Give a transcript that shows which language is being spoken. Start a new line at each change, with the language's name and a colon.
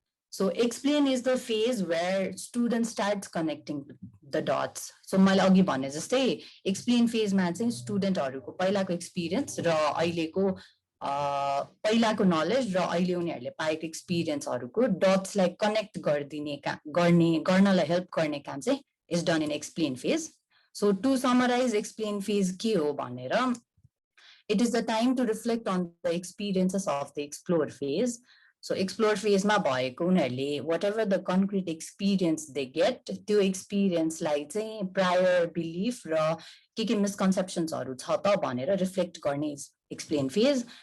English: So explain is the phase where student starts connecting the dots.
Nepali: So मैले अघि भने जस्तै explain phase मा चाहिँ स्टुडेन्टहरुको पहिलाको एक्सपिरियन्स र अहिलेको पहिलाको नलेज र अहिले उनीहरूले पाएको एक्सपिरियन्सहरुको डट्सलाई कनेक्ट गर्नलाई हेल्प गर्ने काम चाहिँ
English: is done in explain phase. So to summarize explain phase
Nepali: के हो भनेर,
English: it is the time to reflect on the experiences of the explore phase.
Nepali: So explore phase ma bhayeko unharule
English: whatever the concrete experience they get,
Nepali: त्यो experience lai चाहिँ prior belief र के misconceptions haru cha ta bhanera reflect गर्ने explain phase.